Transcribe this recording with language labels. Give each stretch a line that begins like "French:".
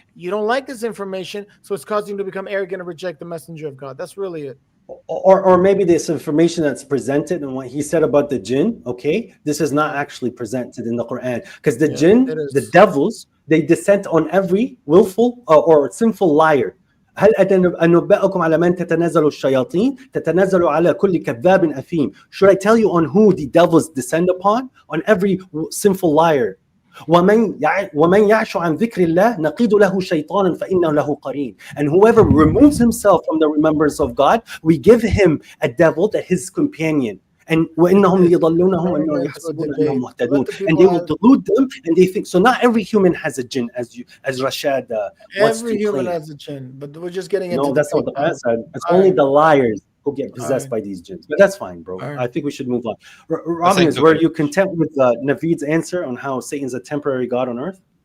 English: You don't like this information, so it's causing you to become arrogant and reject the messenger of God. That's really it. Or maybe this information that's presented and what he said about the jinn, okay, this is not actually presented in the Quran, because the jinn, the devils, they descend on every willful or sinful liar.
Arabic: هل أنبئكم على من تتنزل الشياطين تتنزل على كل كذاب أثيم.
English: Should I tell you on who the devils descend upon? On every sinful liar.
Arabic: ومن يعش عن ذكر الله نقيض له شيطانا فإنه له قرين.
English: And whoever removes himself from the remembrance of God, we give him a devil that his companion. And
Arabic: وإنهم يضلونهم وإنهم يحسبون أنهم مهتدون.
English: And they will delude them, and they think so. Not every human has a jinn, as Rashad wants to Every human claim. has a jinn, but we're just getting into. No, that's not what the Quran said. It's only the liars who get possessed by these jinns. But that's fine, bro. I think we should move on. Robin, were you content with Navid's answer on how Satan's a temporary god on earth?